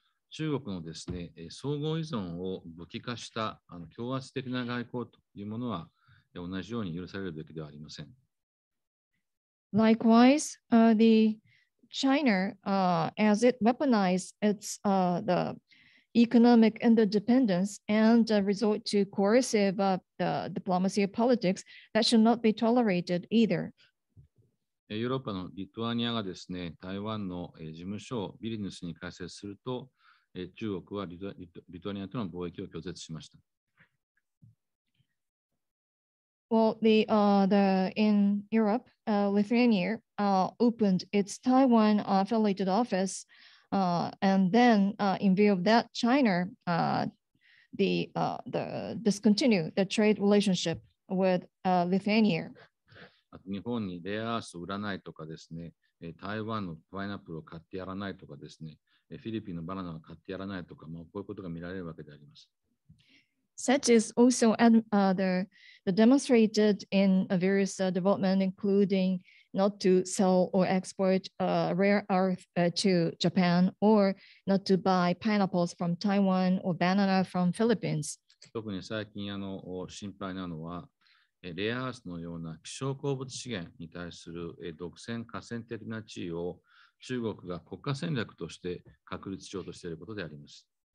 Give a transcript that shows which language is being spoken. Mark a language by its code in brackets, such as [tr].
[ja] 中国のですね、相互依存を武器化した強圧的な外交というものは同じように許されるべきではありません。 [en] Likewise, the China, as it weaponized its the economic interdependence and resort to coercive diplomacy of politics, that should not be tolerated either. [ja] ヨーロッパのリトアニアがですね、台湾の事務所をビリニュスに開設すると、中国はリトアニアとの貿易を拒絶しました。 [en] Well, in Europe, Lithuania opened its Taiwan affiliated office, and then in view of that, China discontinued the trade relationship with Lithuania. [ja] 日本にレアアースを売らないとかですね、台湾のパイナップルを買ってやらないとかですね、フィリピンのバナナを買ってやらないとか、こういうことが見られるわけであります。 [en] Such is also demonstrated in various development, including not to sell or export rare earth to Japan, or not to buy pineapples from Taiwan or banana from Philippines. [ja] 特に最近心配なのは、レアアースのような希少鉱物資源に対する独占寡占的な地位を中国が国家戦略として確立しようとしていることであります。